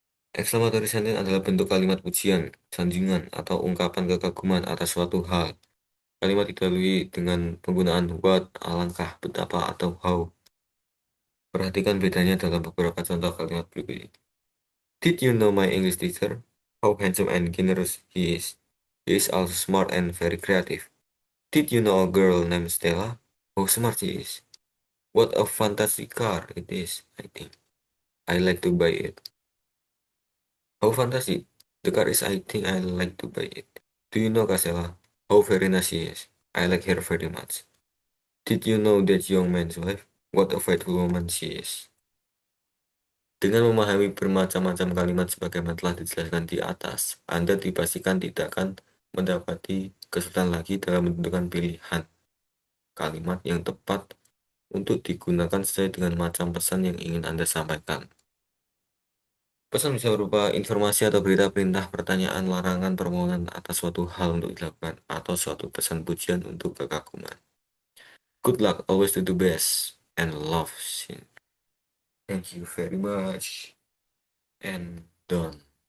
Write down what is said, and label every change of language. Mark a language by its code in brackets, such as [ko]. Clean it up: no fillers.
[id] Exclamatory sentence adalah bentuk kalimat pujian, sanjungan, atau ungkapan kekaguman atas suatu hal. Kalimat didahului dengan penggunaan what, alangkah, betapa, atau how. Perhatikan bedanya dalam beberapa contoh kalimat berikut ini. [en] Did you know my English teacher? How handsome and generous he is. He is also smart and very creative. Did you know a girl named Stella? How smart she is. What a fantastic car it is, I think. I like to buy it. How fantastic. The car is, I think I like to buy it. Do you know Casella? How very nice she is. I like her very much. Did you know that young man's wife? What a faithful woman she is. [id] Dengan memahami bermacam-macam kalimat sebagaimana telah dijelaskan di atas, Anda dipastikan tidak akan mendapati kesulitan lagi dalam menentukan pilihan kalimat yang tepat untuk digunakan sesuai dengan macam pesan yang ingin Anda sampaikan. Pesan bisa berupa informasi atau berita perintah, pertanyaan, larangan, permohonan atas suatu hal untuk dilakukan, atau suatu pesan pujian untuk kekaguman. [en] Good luck, always do the best, and love scene. Thank you very much and done.